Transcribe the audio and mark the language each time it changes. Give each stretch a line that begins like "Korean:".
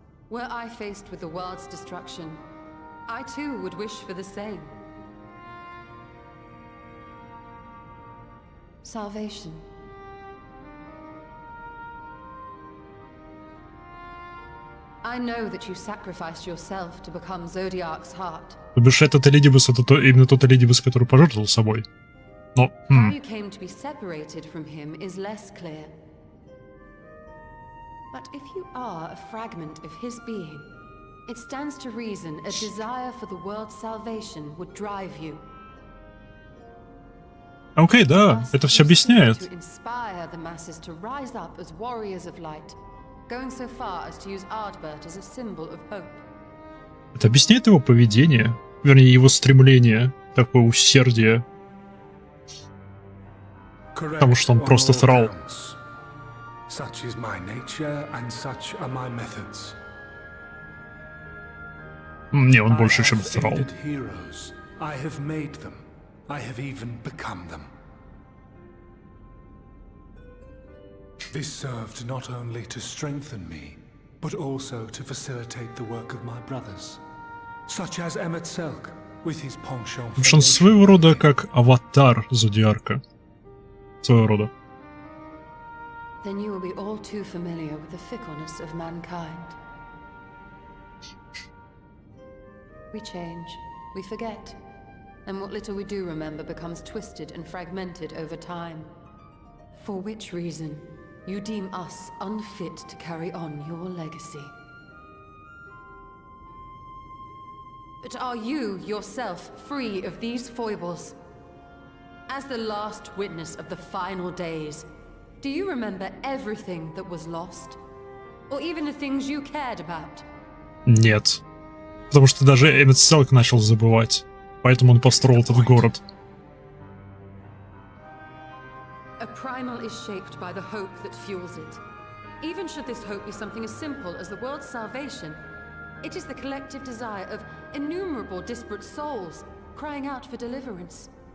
English: Were I faced with the world's destruction, I too would wish for the same. Salvation. I know that you sacrificed yourself to become Zodiac's heart.
Russian: То бишь этот Элидибус, это именно тот Элидибус, который пожертвовал собой. Но...
English: How you came to be separated from him is less clear. But if you are a fragment of his being, it stands to reason a desire for the world's salvation would drive you.
Russian: Окей, да, это все объясняет.
English: To inspire the masses to rise up as warriors of light, going so far as to use Ardbert as a symbol of hope.
Russian: Это объясняет его поведение, вернее, его стремление, такое усердие. Потому что он просто срал.
English: Such is my nature and such are my methods.
Russian: Не, он больше, чем срал.
English: I have made them. I have even become them. This served not only to strengthen me, but also to facilitate the work of my brothers, such as Emmet Selk, with his penchant for
Russian: Он своего рода как аватар Зодиарка. Своего рода.
English: Then you will be all too familiar with the fickleness of mankind. We change, we forget, and what little we do remember becomes twisted and fragmented over time. For which reason, you deem us unfit to carry on your legacy. But are you, yourself, free of these foibles? As the last witness of the final days, do you remember everything that was lost? Or even the things you cared about?
Russian: Нет. Потому что даже Эммет Селк начал забывать. Поэтому он построил этот город.
English: A primal is shaped by the hope that fuels it. Even should this hope be something as simple as the world's salvation, it is the collective desire of innumerable disparate souls crying out for deliverance.